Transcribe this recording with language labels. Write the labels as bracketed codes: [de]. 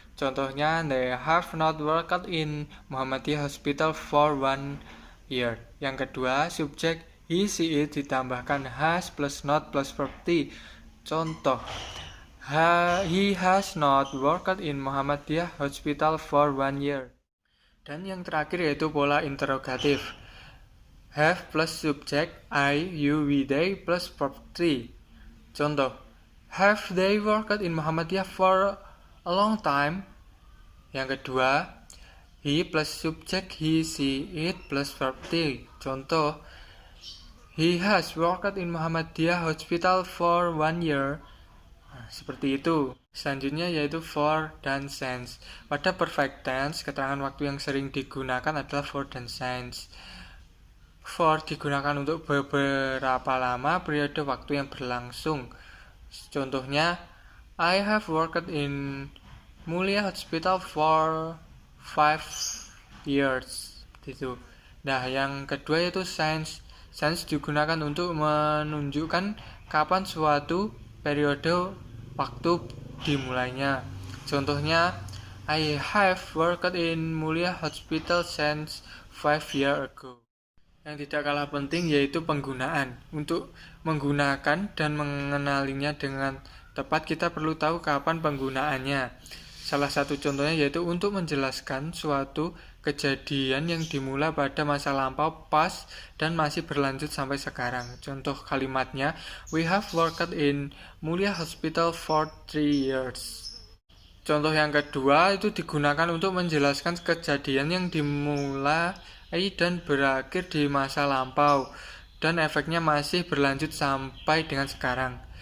[en] Contohnya, they have not worked in Muhammadiyah Hospital for 1 year. [id] Yang kedua, subjek he, she, it ditambahkan has plus not plus verb T. [en] Contoh, he has not worked in Muhammadiyah Hospital for 1 year. [id] Dan yang terakhir yaitu pola interrogatif. [en] Have plus subjek I, you, we, they plus verb 3. Contoh, have they worked in Muhammadiyah for a long time? [id] Yang kedua, [en] he plus subjek he, she, it plus verb 3. Contoh, he has worked in Muhammadiyah Hospital for 1 year. [id] Nah, seperti itu. Selanjutnya yaitu for dan since. Pada perfect tense, keterangan waktu yang sering digunakan adalah for dan since. For digunakan untuk beberapa lama periode waktu yang berlangsung. [en] Contohnya, I have worked in Mulia Hospital for 5 years. [id] Itu. Nah, yang kedua yaitu since. Since digunakan untuk menunjukkan kapan suatu periode waktu dimulainya. [en] Contohnya, I have worked in Mulia Hospital since 5 years ago. [id] Yang tidak kalah penting yaitu penggunaan. Untuk menggunakan dan mengenalinya dengan tepat, kita perlu tahu kapan penggunaannya. Salah satu contohnya yaitu untuk menjelaskan suatu kejadian yang dimulai pada masa lampau past dan masih berlanjut sampai sekarang. Contoh kalimatnya, [en] we have worked in Mulia Hospital for 3 years. [id] Contoh yang kedua itu digunakan untuk menjelaskan kejadian yang dimulai dan berakhir di masa lampau dan efeknya masih berlanjut sampai dengan sekarang.